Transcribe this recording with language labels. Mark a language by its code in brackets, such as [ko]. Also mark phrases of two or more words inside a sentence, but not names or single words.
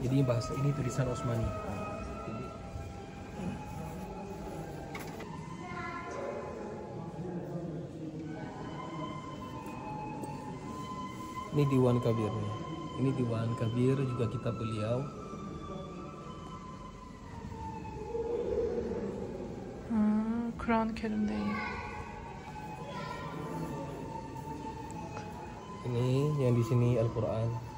[id] Jadi ini tulisan Utsmani. Ini Diwan Kabirnya. Ini Diwan Kabir juga kitab beliau. [tr] Kur'an-ı Kerim değil. [id] Ini yang di sini Al-Quran.